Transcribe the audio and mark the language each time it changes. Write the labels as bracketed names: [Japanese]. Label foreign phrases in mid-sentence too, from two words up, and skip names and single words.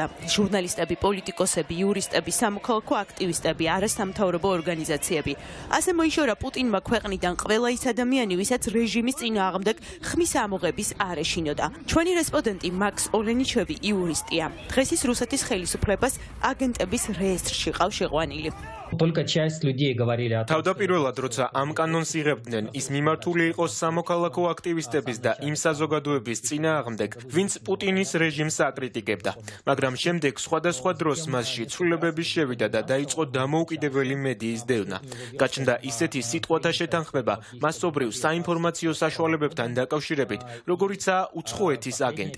[Georgian] ჟურნალისტები, პოლიტიკოსები, იურისტები, სამოქალაქო აქტივისტები, არასამთავრობო ორგანიზაციები. ასე მოიშორა პუტინმა ქვეყნიდან ყველა ის ადამიანი, ვისაც რეჟიმის წინააღმდეგ ხმის ამოღების არ ეშინოდა. ჩვენი რესპონდენტი მაქს ოლენიჩევი იურისტია. დღეს ის რუსეთის ხელისუფლებას აგენტების რეესტრში ყავს შეყვანილი. [Russian] Только часть людей говорили о том, [Georgian] თავდაპირველად, როცა ამ კანონს იღებდნენ, ის მიმართული იყო სამოქალაქო აქტივისტების და იმ საზოგადოების წინააღმდეგ, ვინც პუტინის რეჟიმს აკრიტიკებდა. მაგრამ შემდეგ სხვადასხვა დროს მასში ცვლილებები შევიდა და დაიწყო დამოუკიდებელი მედიის დევნა. გაჩნდა ისეთი სიტყვათა შეთანხმება მასობრივ საინფორმაციო საშუალებებთან დაკავშირებით, როგორიცაა უცხოეთის აგენტი.